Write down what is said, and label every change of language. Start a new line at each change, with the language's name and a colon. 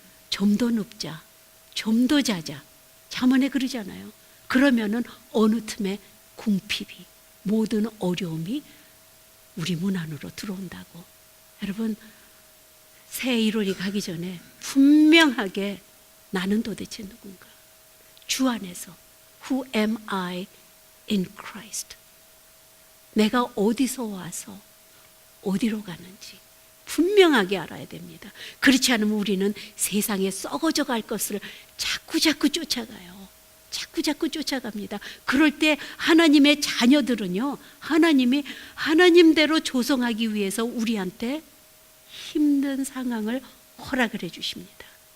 Korean: 좀 더 눕자, 좀 더 자자. 잠언에 그러잖아요. 그러면은 어느 틈에 궁핍이, 모든 어려움이 우리 문 안으로 들어온다고. 여러분 새 1월이 가기 전에 분명하게 나는 도대체 누군가? 주 안에서
English: Who am I in Christ?
Korean: 내가 어디서 와서 어디로 가는지 분명하게 알아야 됩니다. 그렇지 않으면 우리는 세상에 썩어져 갈 것을 자꾸 쫓아가요. 자꾸 쫓아갑니다. 그럴 때 하나님의 자녀들은요, 하나님이 하나님대로 조성하기 위해서 우리한테 힘든 상황을 허락을 해 주십니다.